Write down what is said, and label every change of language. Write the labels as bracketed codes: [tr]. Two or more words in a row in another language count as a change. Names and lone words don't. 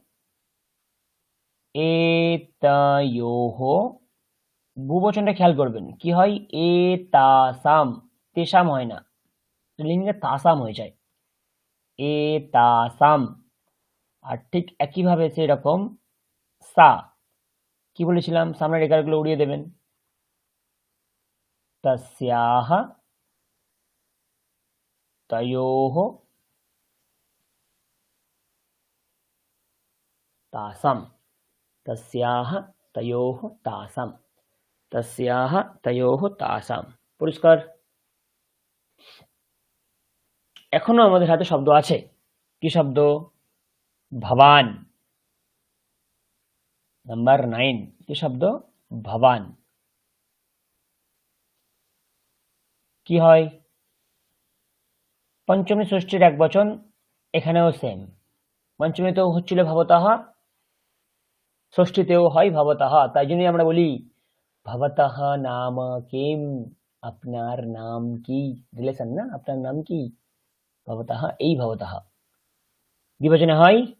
[bn] এতয়োः বহুবচনটা খেয়াল করবেন কি হয় [sa] এতাসাম তেষাম [bn] হয় না স্ত্রীলিঙ্গে তাসাম হয়ে যায় এতাসাম আর ঠিক একইভাবে সেরকম সা কি বলেছিলাম সামনের রেখাগুলো উড়িয়ে দেবেন [sa] तस्याः तयोः तासां तस्याः तयोः तासां तस्याः तयोः तासां [bn] পরিষ্কার এখনো আমাদের হাতে শব্দ আছে কি শব্দ ভবান নাম্বার 9 কি শব্দ ভবান কি হয় পঞ্চমী ষষ্ঠীর এক বচন এখানেও সেম পঞ্চমীতেও হচ্ছিল ভবতঃ ষষ্ঠীতেও হয় ভবতঃ তাই জন্যই আমরা বলি [sa] ভবতঃ নাম কিম [bn] আপনার নাম কি রিলেশন না আপনার নাম কি ভবতঃ এই ভবতঃ দ্বিবচনে হয়